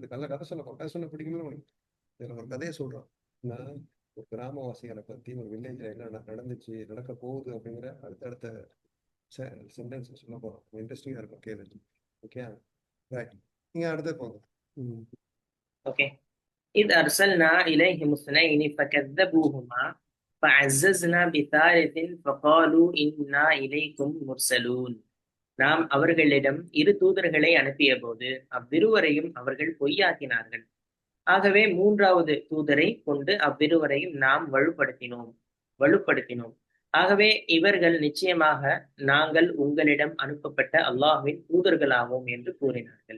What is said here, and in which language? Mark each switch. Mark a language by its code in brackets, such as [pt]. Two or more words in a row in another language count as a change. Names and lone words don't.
[ta] நல்ல கதை கதை சொல்ல பிடிக்கும்ல உனக்கு? இதுல ஒரு கதைய சொல்றான். நான் ஒரு கிராமவாசிகளை பத்தி ஒரு வில்லேஜ்ல என்ன நடந்துச்சு, நடக்க போகுது அப்படிங்கிற அடுத்தடுத்த சென்டென்ஸ் சொல்ல போறோம். இன்ட்ரெஸ்டிங்கா இருக்கும் கேளு. ஓகே. ரைட். நீங்க அடுத்து போங்க. ஓகே. [ar] إذ أرسلنا إليهم اثنين فكذبوهما فعززنا بثالث فقالوا إنا إليكم مرسلون. [ta] நாம் அவர்களிடம் இரு தூதர்களை அனுப்பிய போது அவ்விருவரையும் அவர்கள் பொய்யாக்கினார்கள். ஆகவே மூன்றாவது தூதரை கொண்டு அவ்விருவரையும் நாம் வலுப்படுத்தினோம். ஆகவே இவர்கள் நிச்சயமாக நாங்கள் உங்களிடம் அனுப்பப்பட்ட அல்லாஹ்வின் தூதர்களாவோம் என்று கூறினார்கள்.